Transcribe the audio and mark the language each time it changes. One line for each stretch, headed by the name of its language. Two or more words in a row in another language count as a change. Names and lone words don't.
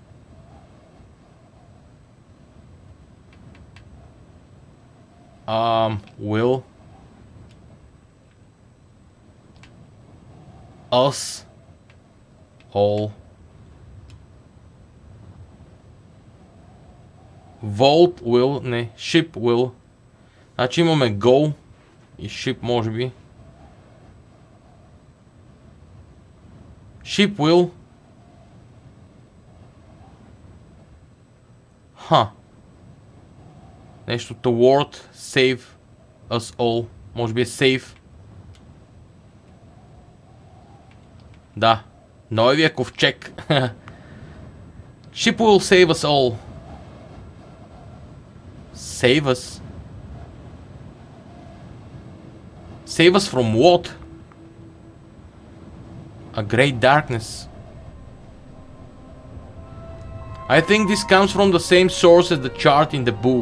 English: Will. Us. All. Vault will. Не. Ship will.
Bulgarian: Значи имаме go и ship може би.
English: Ship will.
Bulgarian: Нещо
English: toward save us all.
Bulgarian: Може би е save. Да. Новия ковчег.
English: Ship will save us all. Save us? Save us from what? A great darkness. I think this comes from the same source as the chart in the book.